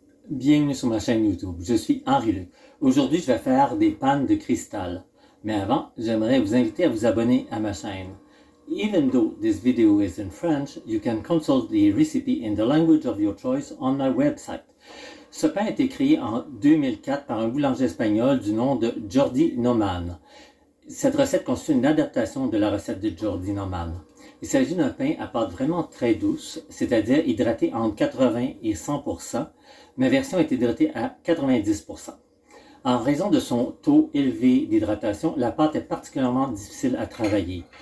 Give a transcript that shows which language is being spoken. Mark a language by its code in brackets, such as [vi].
[fr] Bienvenue sur ma chaîne YouTube, je suis Henri Luc. Aujourd'hui, je vais faire des pannes de cristal. Mais avant, j'aimerais vous inviter à vous abonner à ma chaîne. [en] Even though this video is in French, you can consult the recipe in the language of your choice on my website. [fr] Ce pain a été créé en 2004 par un boulanger espagnol du nom de Jordi Neumann. Cette recette constitue une adaptation de la recette de Jordi Neumann. Il s'agit d'un pain à pâte vraiment très douce, c'est-à-dire hydraté entre 80 et 100%. Ma version est hydratée à 90%. En raison de son taux élevé d'hydratation, la pâte est particulièrement difficile à travailler.